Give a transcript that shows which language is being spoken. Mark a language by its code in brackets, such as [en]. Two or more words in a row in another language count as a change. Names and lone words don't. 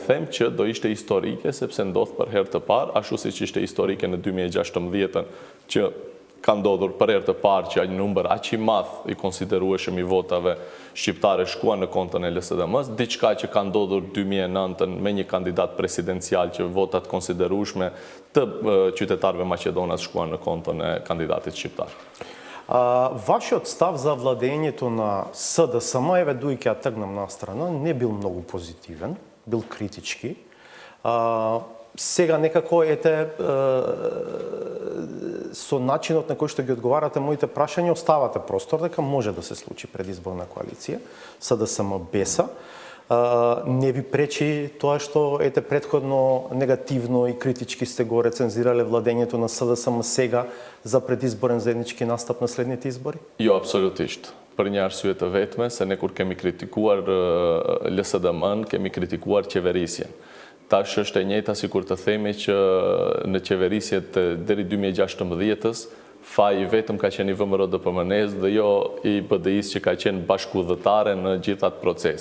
[sq] them që do ishte historike sepse ndodh për herë të parë, ashtu siç ishte historike në 2016 që ka ndodhur për herë të parë që një numër aq I madh I konsiderueshëm I votave shqiptare shkuan në kontën e LSDM-s, diçka që ka ndodhur 2009 me një kandidat presidencial që votat konsiderueshme të qytetarëve Мaqedonas shkuan në kontën e kandidatit shqiptar. [mk] Вашиот став за владењето на СДСМ, еве дујќи ја тргнам на страна, не бил многу позитивен, бил критички. Сега некако со начинот на кој што ги одговарате моите прашања оставате простор дека може да се случи предизборна коалиција СДСМ БЕСА. Не ви пречи тоа што претходно негативно и критички сте го рецензирале владењето на СДСМ сега за предизборен заеднички настап на следните избори? [sq] Jo, absolutisht. Për një arsye të vetme se ne kur kemi kritikuar LSDM-n, kemi kritikuar qeverisjen. Tash është e njëjta sikur të themi që në qeverisjet deri 2016-s faji vetëm ka qenë I VMRO-DPMN-s dhe jo I BDI-s që ka qenë bashkëudhëtare në gjithë atë proces.